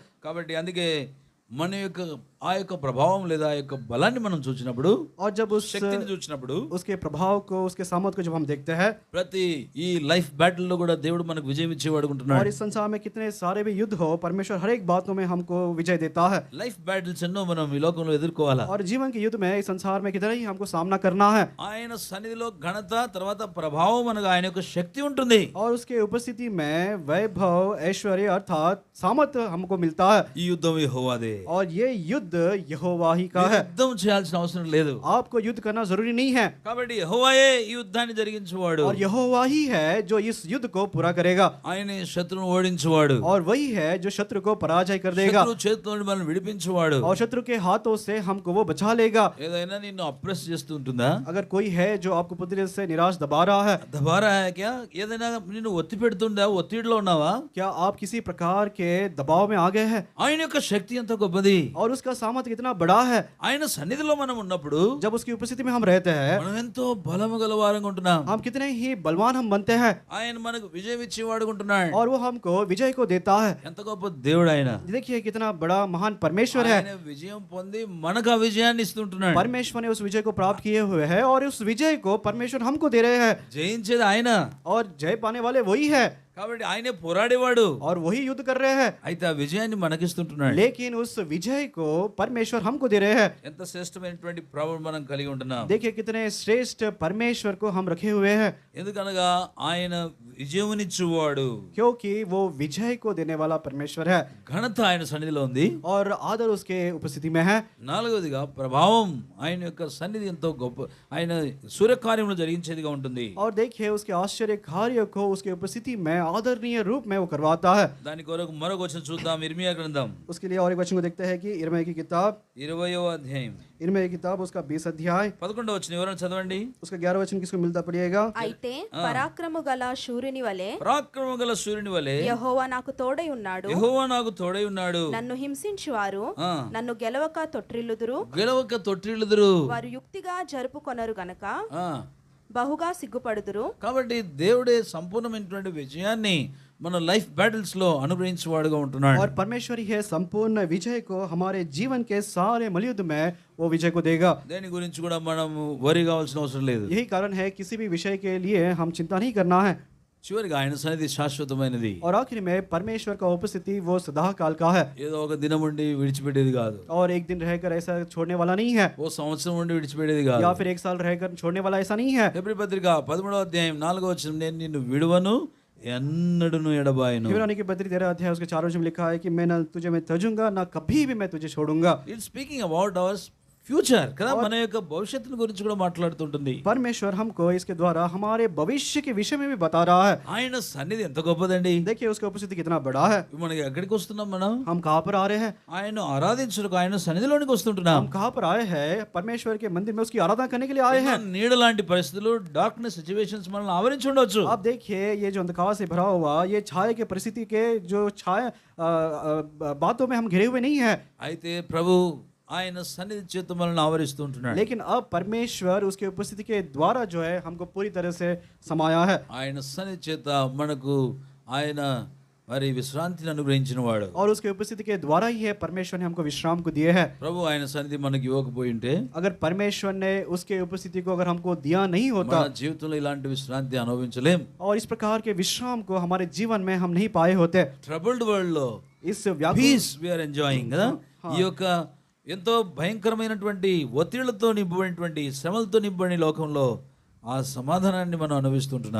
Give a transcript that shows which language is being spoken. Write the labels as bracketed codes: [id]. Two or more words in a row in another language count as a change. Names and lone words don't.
[te] కాబట్టి అందుకే మన యొక్క ఆ యొక్క ప్రభావం లేదా ఆ యొక్క బలాన్ని మనం చూసినప్పుడు, [hi] और जब उस [te] శక్తిని చూసినప్పుడు, [hi] उसके प्रभाव को, उसके सामर्थ को जब हम देखते हैं, [te] ప్రతి ఈ [en] life battle [te] లో కూడా దేవుడు మనకు విజయం ఇచ్చేవాడు [hi] और [te] ఉంటున్నాడు. [hi] इस संसार में कितने सारे भी युद्ध हो, परमेश्वर हर एक बातों में हमको विजय देता है। [en] life battles [te] ఎన్నో మనం ఈ లోకంలో ఎదుర్కోవాలా. [hi] और जीवन के युद्ध में इस संसार में कितना ही हमको सामना करना है। [te] ఆయన సన్నిధిలో ఘనత, తర్వాత ప్రభావం అనగా ఆయన యొక్క శక్తి ఉంటుంది. [hi] और उसके उपस्थिति में वैभव, ऐश्वर्य अर्थात सामर्थ हमको मिलता है। [te] ఈ యుద్ధం యెహోవాదే. [hi] और ये युद्ध यहोवा ही का [te] మీరు [hi] है। [te] యుద్ధం చేయాల్సిన అవసరం లేదు. [hi] आपको युद्ध करना जरूरी नहीं है। [te] కాబట్టి యెహోవాయే ఈ యుద్ధాన్ని జరిగించువాడు. [hi] और यहोवा ही है जो इस युद्ध को पूरा करेगा। [te] ఆయనే శత్రువును ఓడించువాడు. [hi] और वही है जो शत्रु को पराजय कर देगा। [te] శత్రువు చేతిలో నుండి మనల్ని విడిపించువాడు. [hi] और शत्रु के हाथों से हमको वो बचा लेगा। [te] ఏదైనా నిన్ను అప్రెస్ చేస్తూ ఉంటుందా? [hi] अगर कोई है जो आपको पूरी तरह से निराश दबा रहा है, दबा रहा है क्या? [te] ఏదైనా నిన్ను ఒత్తి పెడుతుందా? ఒత్తిడిలో ఉన్నావా? [hi] क्या आप किसी प्रकार के दबाव में आ गए हैं? [te] ఆయన యొక్క శక్తి ఎంత గొప్పది! [hi] और उसका सामर्थ्य कितना बड़ा है। [te] ఆయన సన్నిధిలో మనం ఉన్నప్పుడు [hi] जब उसकी उपस्थिति में हम रहते हैं, [te] మనం ఎంతో బలము గలవారంగా ఉంటున్నాం. [hi] हम कितने ही बलवान हम बनते हैं। [te] ఆయన మనకు విజయం ఇచ్చేవాడు ఉంటున్నాడు. [hi] और वो हमको विजय को देता है। [te] ఎంత గొప్ప దేవుడు ఆయన! [hi] देखिए, कितना बड़ा महान परमेश्वर है। [te] ఆయన విజయం పొంది మనకు ఆ విజయాన్ని ఇస్తుంటున్నాడు. [hi] परमेश्वर ने उस विजय को प्राप्त किए हुए हैं, और उस विजय को परमेश्वर हमको दे रहे हैं। [te] జయించేది ఆయన. [hi] और जय पाने वाले वही है, [te] కాబట్టి ఆయనే పోరాడేవాడు. [hi] और वही युद्ध कर रहे हैं। [te] అయితే ఆ విజయాన్ని మనకిస్తుంటున్నాడు. [hi] लेकिन उस विजय को परमेश्वर हमको दे रहे हैं। [te] ఎంత శ్రేష్టమైనటువంటి ప్రభువు మనం కలిగి ఉంటున్నాం. [hi] देखिए, कितने श्रेष्ठ परमेश्वर को हम रखे हुए हैं। [te] ఎందుకనగా ఆయన విజయమునిచ్చువాడు. [hi] क्योंकि वो विजय को देने वाला परमेश्वर है, [te] ఘనత ఆయన సన్నిధిలో ఉంది. [hi] और आदर उसके उपस्थिति में है। [te] నాలుగవదిగా ప్రభావం ఆయన యొక్క సన్నిధి ఎంతో గొప్ప, ఆయన సూర్యకార్యములు జరిగించేదిగా ఉంటుంది. [hi] और देखिए, उसके आश्चर्य कार्य को उसके उपस्थिति में आदरणीय रूप में वो करवाता है। [te] దాని కొరకు మరొక వచనం చూద్దాం. ఇర్మియా గ్రంథం [hi] उसके लिए और एक वचन को देखते हैं कि इर्मिया की किताब [te] 20వ అధ్యాయం [hi] इर्मिया की किताब उसका 20 अध्याय [te] 11వ వచనం ఎవరైనా చదవండి. [hi] उसका 11 वचन किसको मिलता पड़िएगा? [te] అయితే పరాక్రము గల శూరుని వలె పరాక్రమం గల సూర్యుని వలె యెహోవా నాకు తోడై ఉన్నాడు. యెహోవా నాకు తోడై ఉన్నాడు. నన్ను హింసించువారు ఆ. నన్ను గెలవక తొట్రిల్లుదురు. గెలవక తొట్టిల్లుదురు. వారు యుక్తిగా జరుపుకొనరు గనక ఆ, బహుగా సిగ్గుపడుదురు. కాబట్టి దేవుడే సంపూర్ణమైనటువంటి విజయాన్ని మన [en] life battles [te] లో అనుగ్రహించేవాడుగా ఉంటున్నాడు. [hi] और परमेश्वर ही है संपूर्ण विजय को हमारे जीवन के सारे मलयुद्ध में वो विजय को देगा। [te] దేని గురించి కూడా మనం వరి కావాల్సిన అవసరం లేదు. [hi] यही कारण है किसी भी विषय के लिए हम चिंता नहीं करना है। [te] చివరిగా ఆయన సన్నిధి శాశ్వతమైనది. [hi] और आखिर में परमेश्वर का उपस्थिति वो सदा काल का है [te] ఏదో ఒక దినం ఉండి విడిచిపెట్టేది కాదు. [hi] और एक दिन रहकर ऐसा छोड़ने वाला नहीं है, [te] ఓ సంవత్సరం ఉండి విడిచిపెట్టేది కాదు. [hi] या फिर एक साल रहकर छोड़ने वाला ऐसा नहीं है। [te] హెబ్రీ పత్రిక 13వ అధ్యాయం 4వ వచనం, నేను నిన్ను విడువను ఎన్నడను ఎడబాయను. [hi] इब्रानी की पत्री 13 अध्याय उसके 4 वचन में लिखा है कि मैं न तुझे मैं तजूंगा ना कभी भी मैं तुझे छोड़ूंगा। [en] It's speaking about our future [te] కదా, మన యొక్క భవిష్యత్తు గురించి కూడా మాట్లాడుతుంటుంది. [hi] परमेश्वर हमको इसके द्वारा हमारे भविष्य के विषय में भी बता रहा है। [te] ఆయన సన్నిధి ఎంత గొప్పదండి. [hi] देखिए उसका उपस्थिति कितना बड़ा है। [te] మనకి ఎక్కడికి వస్తున్నాం మనం? [hi] हम कहाँ पर आ रहे हैं? [te] ఆయన ఆరాధించుటకు ఆయన సన్నిధిలోనికి వస్తుంటున్నాం. [hi] हम कहाँ पर आए हैं? परमेश्वर के मंदिर में उसकी आराधना करने के लिए आए हैं। [te] నీడ లాంటి పరిస్థితులు, [en] darkness situations [te] మనల్ని ఆవరించి ఉండొచ్చు. [hi] आप देखिए ये जो अंधकार से भरा हुआ ये छाया के परिस्थिति के जो छाया बातों में हम घिरे हुए नहीं है, [te] అయితే ప్రభు ఆయన సన్నిధి చేత మనల్ని ఆవరిస్తూ ఉంటున్నాడు. [hi] लेकिन अब परमेश्वर उसके उपस्थिति के द्वारा जो है हमको पूरी तरह से समाया है। [te] ఆయన సన్నిధి చేత మనకు ఆయన మరి విశ్రాంతిని అనుగ్రహించిన వాడు. [hi] और उसके उपस्थिति के द्वारा ही है परमेश्वर ने हमको विश्राम को दिए है। [te] ప్రభు ఆయన సన్నిధి మనకి ఇవ్వకపోయి ఉంటే [hi] अगर परमेश्वर ने उसके उपस्थिति को अगर हमको दिया नहीं होता [te] మన జీవితంలో ఇలాంటి విశ్రాంతి అనుభవించలేం. [hi] और इस प्रकार के विश्राम को हमारे जीवन में हम नहीं पाए होते। [en] troubled world లో [hi] इस व्याकुल [en] Peace we are enjoying కదా. [te] ఈ యొక్క ఎంతో భయంకరమైనటువంటి ఒత్తిళ్లతో నింపబడినటువంటి శ్రమలతో నింపబడిన లోకంలో ఆ సమాధానాన్ని మనం అనుభవిస్తుంటున్నాం.